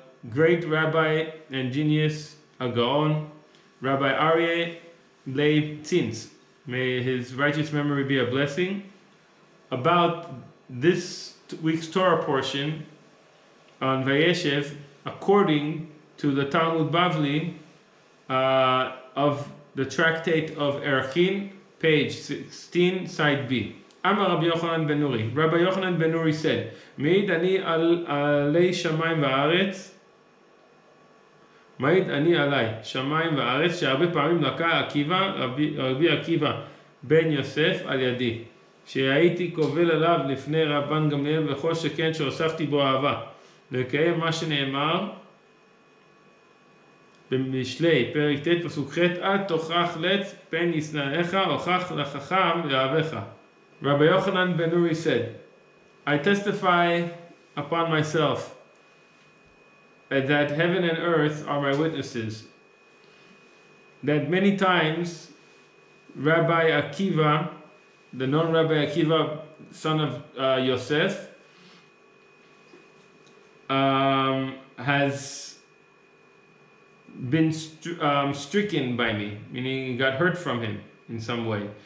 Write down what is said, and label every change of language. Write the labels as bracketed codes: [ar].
[en] great rabbi and genius, a Gaon, Rabbi Aryeh Leib Tzintz, may his righteous memory be a blessing, about this week's Torah portion on VaYeshev, according to the Talmud Bavli of the tractate of Erchin, page 16, side B. [he] Amar Rabbi Yochanan ben Nuri. [en] Rabbi Yochanan ben Nuri said, [he] Meid ani alei shamayim va'aretz, מעיד אני עליי, שמיים וארץ, שהרבה פעמים לקה רבי עקיבא בן יוסף על ידי, שהייתי קובל עליו לפני רבן גמליאל וכל שכן שהוספתי בו אהבה, לקיים מה שנאמר במשלי, פרק ט' פסוק ח', אל תוכח לץ פן ישנאיך, הוכח לחכם ואהבך. [en] Rabbi Yochanan ben Nuri said, I testify upon myself that heaven and earth are my witnesses, that many times Rabbi Akiva, the known Rabbi Akiva, son of Yosef, has been stricken by me, meaning he got hurt from him in some way.